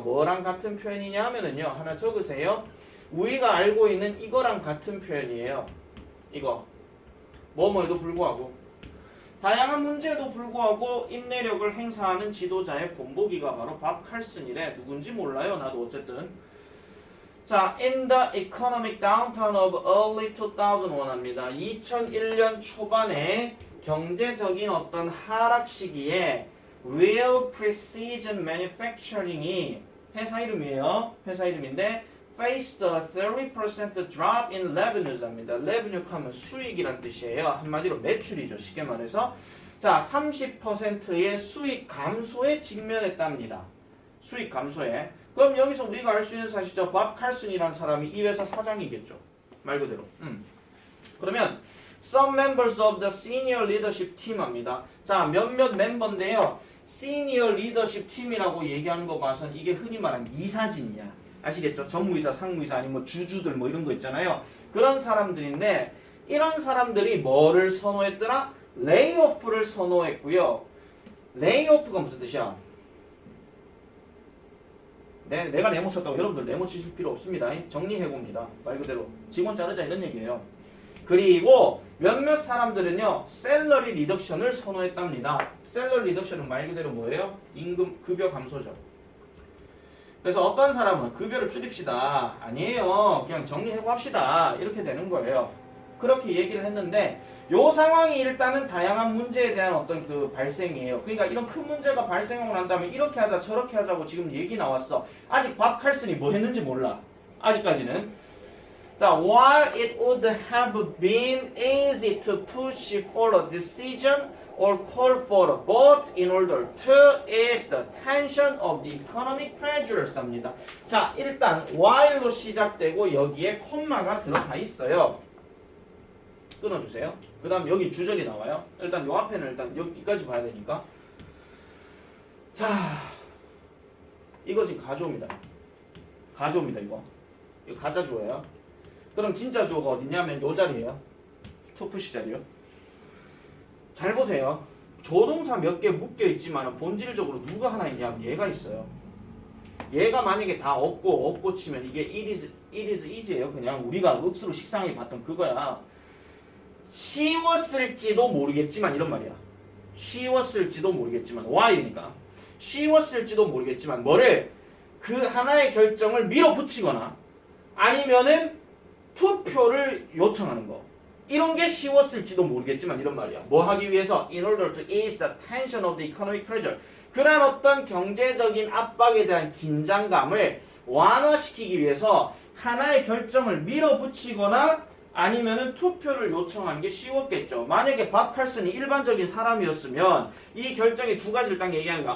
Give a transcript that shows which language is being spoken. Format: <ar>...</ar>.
<ko>뭐랑 같은 표현이냐 하면은요. 하나 적으세요. 우리가 알고 있는 이거랑 같은 표현이에요. 이거. 뭐뭐에도 불구하고. 다양한 문제에도 불구하고 인내력을 행사하는 지도자의 본보기가 바로 밥 칼슨이래. 누군지 몰라요. 나도 어쨌든.</ko> <en>자, in the economic downturn of early 2001 합니다.</en> <ko>2001년 초반에 경제적인 어떤 하락 시기에 Real Precision Manufacturing이 회사 이름이에요. 회사 이름인데</ko> <en>faced a 30% drop in revenues 합니다.</en> <ko>revenue 하면 수익이란 뜻이에요. 한마디로 매출이죠. 쉽게 말해서. 자, 30%의 수익 감소에 직면했답니다. 수익 감소에. 그럼 여기서 우리가 알 수 있는 사실이죠. 밥 칼슨이라는 사람이 이 회사 사장이겠죠. 말 그대로. 그러면</ko> <en>some members of the senior leadership team 합니다.</en> <ko>자, 몇몇 멤버인데요. senior leadership team이라고 얘기하는 거 봐선 이게 흔히 말하는 이사진이야. 아시겠죠? 전무이사, 상무이사 아니면 뭐 주주들 뭐 이런 거 있잖아요. 그런 사람들인데 이런 사람들이 뭐를 선호했더라? 레이오프를 선호했고요. 레이오프가 무슨 뜻이야? 내가 네모 썼다고 여러분들 네모 치실 필요 없습니다. 정리해봅니다. 말 그대로 직원 자르자 이런 얘기예요. 그리고 몇몇 사람들은요. 셀러리 리덕션을 선호했답니다. 셀러리 리덕션은 말 그대로 뭐예요? 임금 급여 감소죠. 그래서 어떤 사람은 급여를 줄입시다. 아니에요. 그냥 정리해고 합시다. 이렇게 되는 거예요. 그렇게 얘기를 했는데 요 상황이 일단은 다양한 문제에 대한 어떤 그 발생이에요. 그러니까 이런 큰 문제가 발생하고 난 다음에 이렇게 하자 저렇게 하자고 지금 얘기 나왔어. 아직 밥 칼슨이 뭐 했는지 몰라. 아직까지는.</ko> <en>자, while it would have been easy to push for a decision or call for a vote in order to ease the tension of the economic pressures</en> <ko>합니다. 자, 일단 while로 시작되고 여기에 콤마가 들어가 있어요. 끊어주세요. 그 다음 여기 주절이 나와요. 일단 요 앞에는 일단 여기까지 봐야 되니까. 자, 이거 지금 가조입니다. 가조입니다, 이거. 이거 가짜 주어예요. 그럼 진짜 주어가 어디냐면 요 자리예요. 투푸시 자리요. 잘 보세요. 조동사 몇 개 묶여 있지만 본질적으로 누가 하나 있냐면 얘가 있어요. 얘가 만약에 다 없고 치면 이게</ko> <en>it is easy</en> <ko>예요. 그냥 우리가 억수로 식상하게 봤던 그거야. 쉬웠을지도 모르겠지만 이런 말이야. 쉬웠을지도 모르겠지만 why니까 쉬웠을지도 모르겠지만 뭐를 그 하나의 결정을 밀어붙이거나 아니면은 투표를 요청하는 거 이런 게 쉬웠을지도 모르겠지만 이런 말이야. 뭐 하기 위해서?</ko> <en>In order to ease the tension of the economic pressure.</en> <ko>그러한 어떤 경제적인 압박에 대한 긴장감을 완화시키기 위해서 하나의 결정을 밀어붙이거나 아니면은 투표를 요청한 게 쉬웠겠죠. 만약에 밥 칼슨이 일반적인 사람이었으면 이 결정이 두 가지를 딱 얘기하는 거야.</ko>